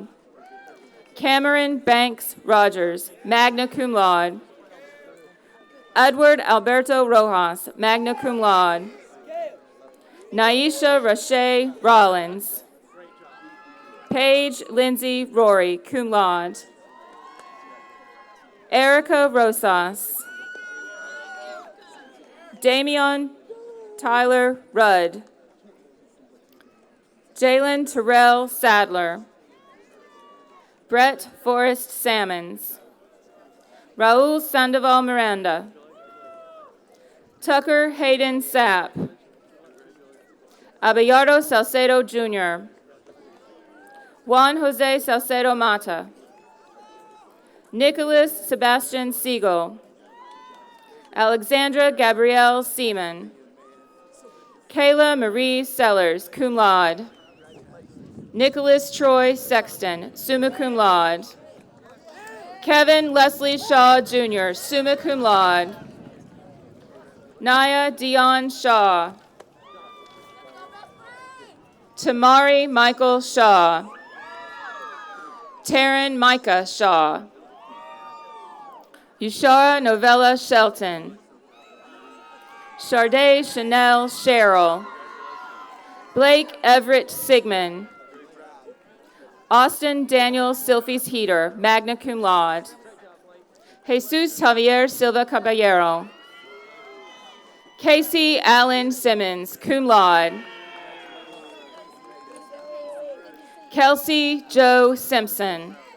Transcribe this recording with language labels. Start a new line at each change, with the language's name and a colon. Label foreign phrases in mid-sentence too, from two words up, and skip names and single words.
English: Cameron Banks Rogers, magna cum laude. Edward Alberto Rojas, magna cum laude. Naisha Rashay Rollins. Paige Lindsay Rory, cum laude. Erica Rosas. Damian Tyler Rudd. Jalen Terrell Sadler. Brett Forrest Salmons. Raul Sandoval Miranda. Tucker Hayden Sapp. Abelardo Salcedo Jr. Juan Jose Salcedo Mata. Nicholas Sebastian Siegel. Alexandra Gabrielle Seaman. Kayla Marie Sellers, cum laude. Nicholas Troy Sexton, summa cum laude. Kevin Leslie Shaw Jr., summa cum laude. Naya Dion Shaw. Tamari Michael Shaw. Taryn Micah Shaw. Yushara Novella Shelton. Charday Chanel Cheryl. Blake Everett Sigmund. Austin Daniel Silfies Heater, magna cum laude. Jesus Javier Silva Caballero. Casey Allen Simmons, cum laude. Kelsey Joe Simpson.